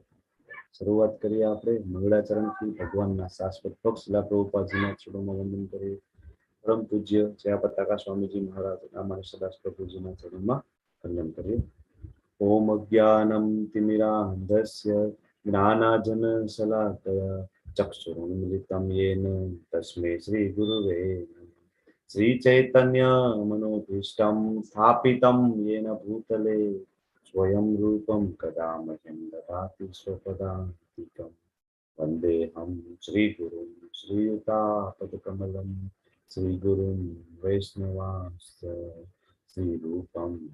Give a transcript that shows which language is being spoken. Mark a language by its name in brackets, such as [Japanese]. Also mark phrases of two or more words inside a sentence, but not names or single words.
[Gujarati] શરૂઆત કરીએ આપણે મંગળાચરણથી ભગવાનના શાશ્વત પક્ષ શિલા પ્રભુપાદજીના ચરણોમાં વંદન કરીએ. પરમ પૂજ્ય જયા પતાકા સ્વામીજી મહારાજ રામાનંદ સદાસ પ્રભુજીના ચરણમાં વંદન કરીએ. [Sanskrit] ઓમ અજ્ઞાનમ તિમિરાન્ધસ્ય જ્ઞાનાજન શલાકયા ચક્ષુરુન્મિલિतं येन तस्मै श्री गुरुवे श्री चैतन्य मनोभीष्टं स्थापितं येन भूतले स्वयं रूपं कदा मह्यं ददाति स्वपदान्तिकं वन्देऽहं श्रीगुरुं श्रीयुतापदकमलं श्रीगुरुं वैष्णवांश्च श्रीरूपं